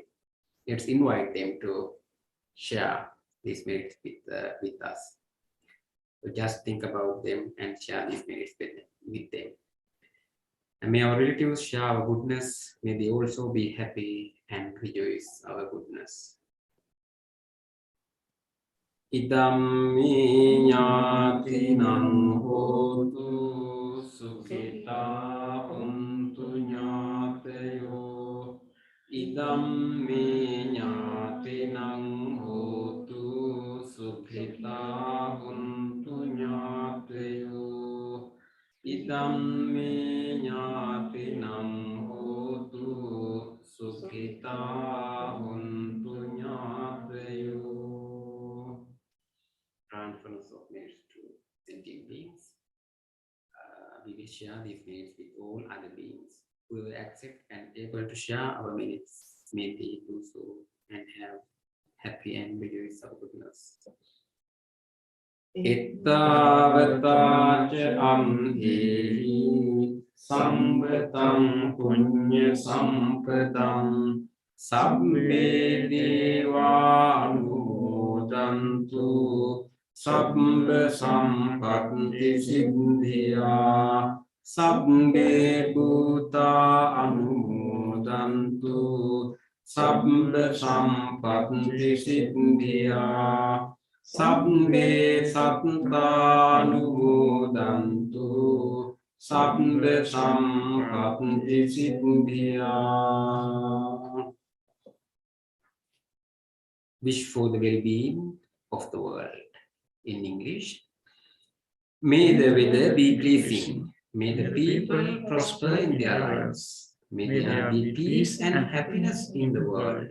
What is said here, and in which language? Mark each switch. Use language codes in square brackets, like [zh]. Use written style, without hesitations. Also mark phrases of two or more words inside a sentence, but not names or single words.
[en] Let's invite them to share these merits with us. So just think about them and share these merits with them. And may our relatives share our goodness. May they also be happy and rejoice our goodness. [pi] Idam me ñātinang hotu sukhita untu ñāteyo. Idam me ñātinang hotu sukhita untu ñāteyo. Idam me ñātinang hotu sukhita untu ñāteyo. [en] Transference of merits to sentient beings. We will share these merits with all other beings. We will accept and able to share our merits. May they do so and have happy and rejoice our goodness. [pi] Ittavata ca amhehi samvatam punya sampadam sabbe deva anumodantu sabba sampatti siddhya sabbe bhuta anumodantu sabba sampatti siddhya sabbe satta anumodantu sabba sampatti siddhya. [en] Wish for the well-being of the world. In English, may the weather be pleasing. May the people prosper in their lives. May there be peace and happiness in the world.